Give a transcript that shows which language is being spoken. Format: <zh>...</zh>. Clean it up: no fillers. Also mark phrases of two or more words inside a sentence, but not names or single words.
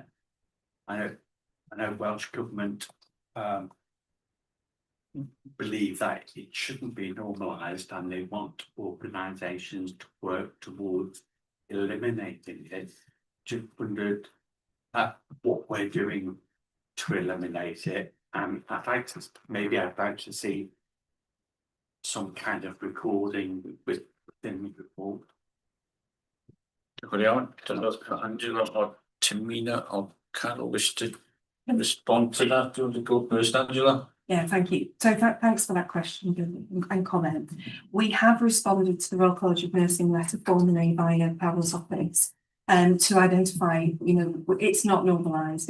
<en>I know Welsh Government believe that it shouldn't be normalised, and they want organisations to work towards eliminating it. Just wondered what we're doing to eliminate it, and I'd like to see some kind of recording within the report.</en> <cy>Diolch yn iawn.</cy> <en>Dyna Angela or Tamina or Carol wish to respond to that. Do you want to go first, Angela? Yeah, thank you. So thanks for that question and comment. We have responded to the Royal College of Nursing letter formally via Carol's office to identify, it's not normalised.</en>